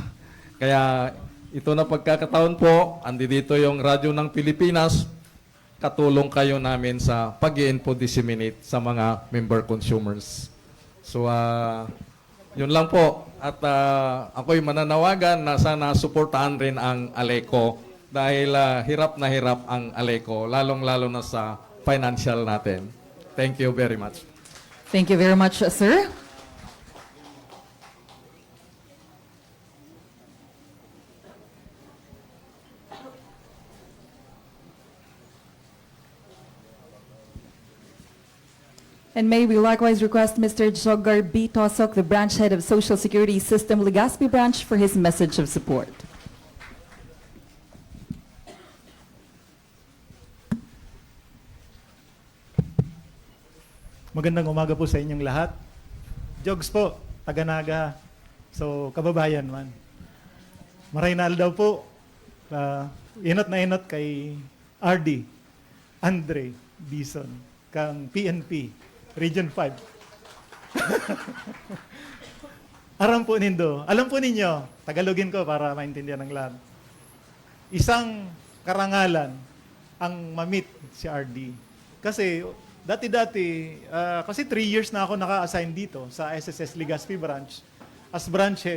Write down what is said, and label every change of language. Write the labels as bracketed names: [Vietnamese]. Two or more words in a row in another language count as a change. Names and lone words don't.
[Filipino] Kaya ito na pagkakataon po, andito yung Radyo ng Pilipinas, katulong kayo namin sa pag-i- [English] info disseminate [Filipino] sa mga [English] member consumers. [Filipino] So, yun lang po. At ako'y mananawagan na sana suportahan rin ang Aleco dahil hirap na hirap ang Aleco, lalong-lalo na sa financial natin. [English] Thank you very much. Thank you very much, sir. And may we likewise request Mr. Jogar B. Tosok, the branch head of Social Security System Legazpi branch, for his message of support. [Filipino] Magandang umaga po sa inyong lahat. Jogs po, taga-Naga. So, kababayan man. [Bikol] Maraynal daw po. Inot na inot kay RD, Andre Dizon, kang PNP, Region 5. [Filipino] Alam po ninyo, Tagalogin ko para maintindihan ng lahat. Isang karangalan ang mamit si RD. Kasi dati-dati, kasi 3 years na ako naka-assign dito sa SSS Legazpi branch [English] as branch head.